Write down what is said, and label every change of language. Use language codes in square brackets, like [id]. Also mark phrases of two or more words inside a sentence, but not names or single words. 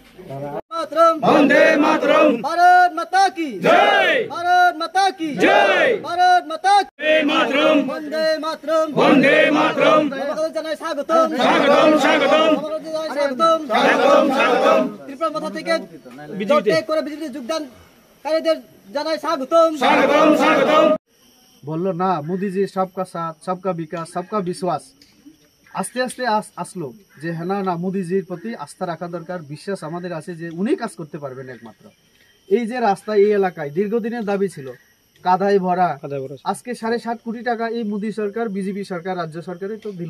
[hi] वंदे मातरम भारत माता की जय भारत माता की जय भारत माता की वंदे मातरम वंदे मातरम वंदे मातरम [bn] জানাই স্বাগতম [hi] स्वागतम स्वागतम [bn] স্বাগতম [hi] स्वागतम स्वागतम [bn] ত্রিপুরা মাথা থেকে বিজয় করে বিজেপি যোগদানকারীদের জানাই স্বাগতম [hi] स्वागतम स्वागतम। [bn] বললো না মোদিজি [hi] सबका साथ सबका विकास सबका विश्वास [bn] আস্তে আস্তে আসলো যে হ্যাঁ না মোদিজির প্রতি আস্থা রাখা দরকার, বিশ্বাস আমাদের আছে যে উনি কাজ করতে পারবেন একমাত্র। এই যে রাস্তা এই এলাকায় দীর্ঘদিনের দাবি ছিল কাদায় ভরা, আজকে 7.5 কোটি টাকা এই মোদি সরকার বিজেপি সরকার রাজ্য সরকারে তো দিল।